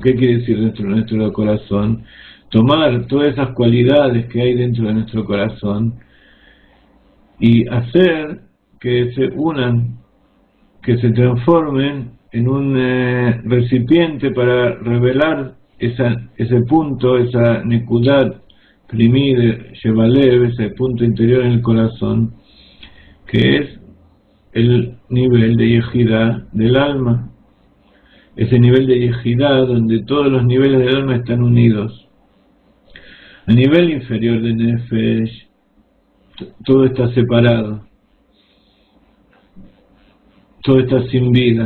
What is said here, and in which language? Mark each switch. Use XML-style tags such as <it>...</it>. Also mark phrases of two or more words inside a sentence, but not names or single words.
<es>¿Qué quiere decir dentro de nuestro corazón? Tomar todas esas cualidades que hay dentro de nuestro corazón y hacer que se unan, que se transformen en un recipiente para revelar ese punto, esa</es> <he>נקודת פנימית, שבלב,</he> <es>ese punto interior en el corazón, que es el nivel de Yejidá del alma, ese nivel de Yejidá donde todos los niveles del alma están unidos. A nivel inferior de Nefesh, todo está separado, todo está sin vida.</es>